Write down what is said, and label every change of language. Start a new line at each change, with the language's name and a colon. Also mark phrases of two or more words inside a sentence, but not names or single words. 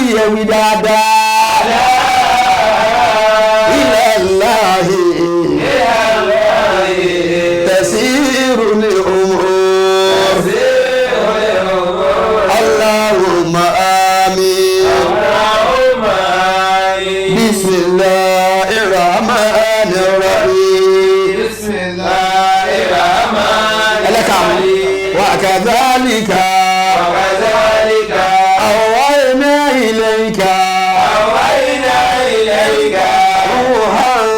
Yoruba: wí dáadáa.
Arabic: إلى الله تصير الأمور. اللهم آمين. بسم الله الرحمن الرحيم. وكذلك أوحينا إليك روحا